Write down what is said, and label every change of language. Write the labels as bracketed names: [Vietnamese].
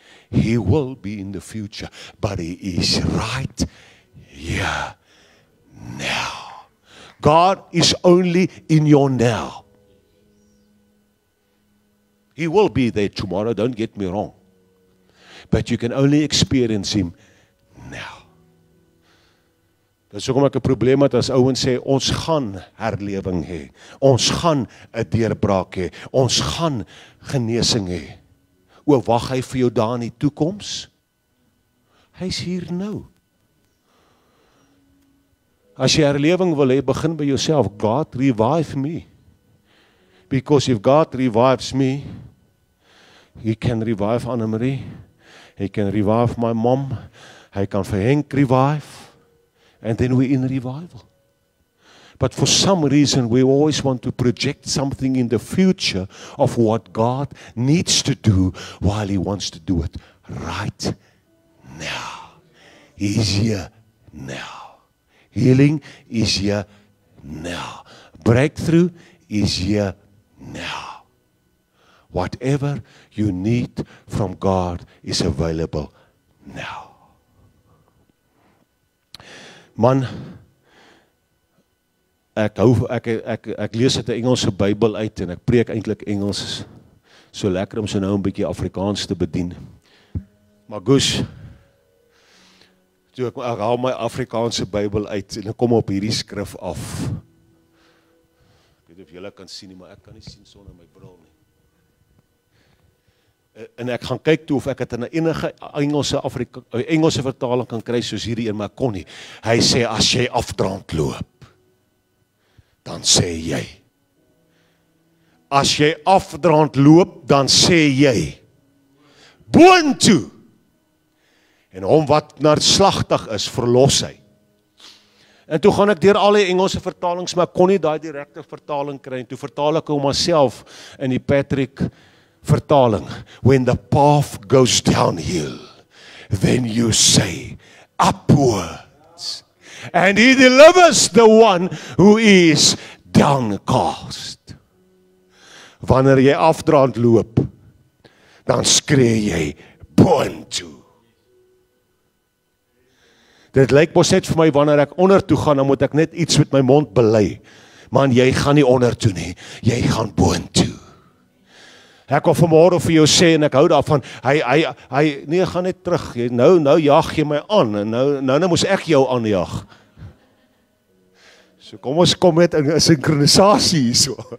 [English] He will be in the future, but He is right here now. God is only in your now. He will be there tomorrow, don't get me wrong. But you can only experience Him now. [Afrikaans] Dis hoekom ek 'n probleem het as ouens sê, ons gaan herlewing hê, ons gaan 'n deurbraak hê, ons gaan genesing hê. O, wag hy vir jou daar in die toekoms? Hy's hier nou. As jy herlewing wil hê, begin by jouself. [English] God, revive me. Because if God revives me, He can revive Anne-Marie, He can revive my mom, [Afrikaans] Hy kan vir Henk [English] revive, and then we're in revival. But for some reason, we always want to project something in the future of what God needs to do while He wants to do it right now. He's here now. Healing is here now. Breakthrough is here now. Whatever you need from God is available now. [Afrikaans] Man, ek lees uit 'n Engelse Bybel uit en ek preek eintlik Engels. So lekker om so nou 'n bietjie Afrikaans te bedien. Maar goes, toe ek haal my Afrikaanse Bybel uit en ek kom op hierdie skrif af. Ek weet of julle kan sien nie, maar ek kan nie sien sonder my bril nie. En ek gaan kyk toe of ek het in 'n enige Engelse vertaling kan kry soos hierdie een, maar kon nie. Hy sê as jy afdraand loop, dan sê jy. As jy afdraand loop, dan sê jy. Boontoe. En hom wat neerslagtig is, verlos hy. En toe gaan ek deur al die Engelse vertalings, maar ek kon nie daai direkte vertaling kry, en toe vertaal ek hom myself in die Patrick vertaling. [English] When the path goes downhill, then you say, upwards. And He delivers the one who is downcast. [Afrikaans] Wanneer jy afdraand loop, dan skree jy boontoe. Dit lyk mos net vir my, wanneer ek onder toe gaan, dan moet ek net iets met my mond bely. Man, jy gaan nie onder toe nie, jy gaan boontoe. Ek wil vanmôre vir jou sê, en ek hou daarvan, nee, gaan net terug, nou jag jy my aan, en nou moes ek jou aanjag. So kom ons kom met 'n sinkronisasie hierso.